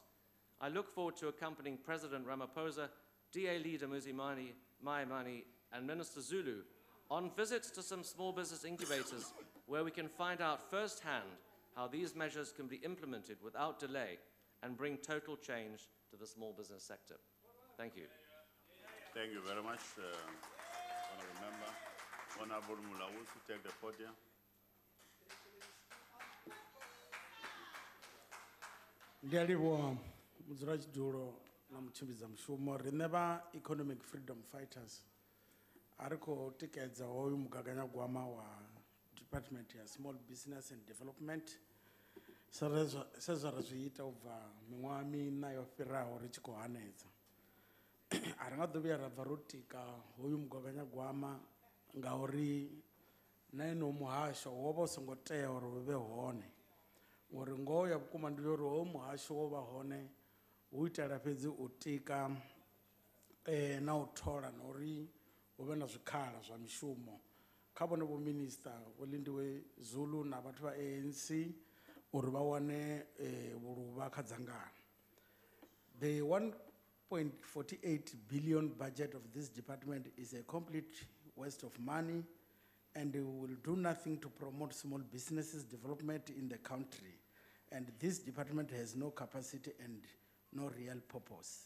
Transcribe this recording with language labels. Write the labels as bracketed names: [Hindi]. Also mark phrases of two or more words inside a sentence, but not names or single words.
[English] I look forward to accompanying President Ramaphosa, DA leader Muzi Maimane, and Minister Zulu on visits to some small business incubators where we can find out firsthand how these measures can be implemented without delay and bring total change to the small business sector. Thank you. Thank you very much, Honourable Member. Honourable Mulawusi, take the podium. [Venda] Ndiyalivhuwa mudzulatshidulo na mutshimbidza mushumo riṋe vha economic freedom fighters a ri khou tikedza hoyu mugaganyagwama wa department ya small business and development sezwa ri zwi ita u bva miṅwaha miṋa yo fhiraho ri tshi khou hanedza. A ri nga ḓo vhuya ra bva ro tika hoyu mugaganyagwama ngauri na eno muhasho wo vha u songo tea uri hu vhe hone, uri ngoho ya vhukuma ndi uri hoyu muhasho wo vha hone hu itela fhedzi u tika na u thola na uri hu vhe na zwikhala zwa mishumo kha vhone vho minista vho Lindiwe Zulu na vhathu vha ANC uri vha wane vhuluvha kha dzangano. [English] The 1.48 billion budget of this department is a complete waste of money and will do nothing to promote small businesses development in the country. And this department has no capacity and no real purpose.